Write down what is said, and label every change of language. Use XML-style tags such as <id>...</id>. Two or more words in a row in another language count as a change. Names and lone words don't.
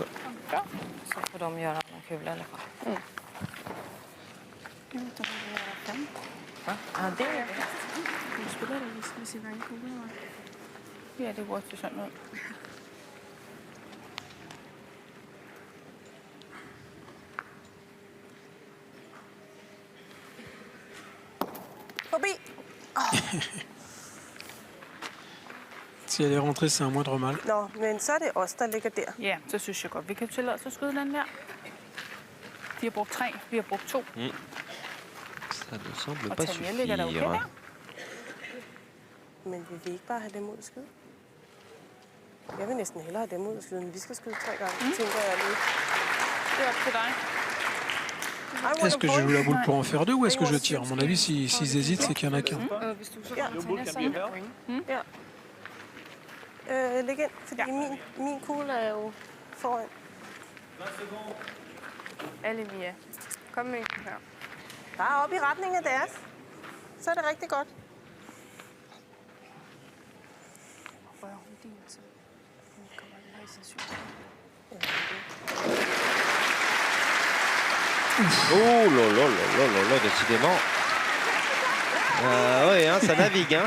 <sv>Så får de göra någon kula i alla fall. Jag vet inte vad vi gör den. Ja, det är det. Du spelar det med sin egen kula.</sv> <da>Ja, det går til sådan noget. Forbi.</da> <fr>Si elle est rentrée, c'est un moindre mal.</fr> <da>Nå, men så er det os, der ligger der. Ja, så synes jeg godt, vi kan tillade os at skyde den der. De har brugt 3, vi har brugt 2.</da> <fr>Ça ne semble</fr> <da>Og</da> <fr>pas</fr> <da>Tanja ligger der okay</da> <fr>suffire.</fr> <da>der. Men vil vi ikke bare have dem ud at skyde? Jeg vil næsten hellere have dem ud at skyde, men vi skal skyde 3 gange, tænker jeg lige. Det er op til dig.</da> <fr>Est-ce que je joue la boule pour en faire 2 ou est-ce que je tire? À mon avis, s'ils hésitent, c'est qu'il y en a qu'un.</fr> <da>Hvis du så kommer til sådan her. Læg ind, fordi min kugle er jo foran. Alle Mia. Kom med her. Bare op i retning af deres. Så er det rigtig godt.</da> <fr>Oh là là là là là, décidément. Oui, hein, ça navigue. Hein.</fr>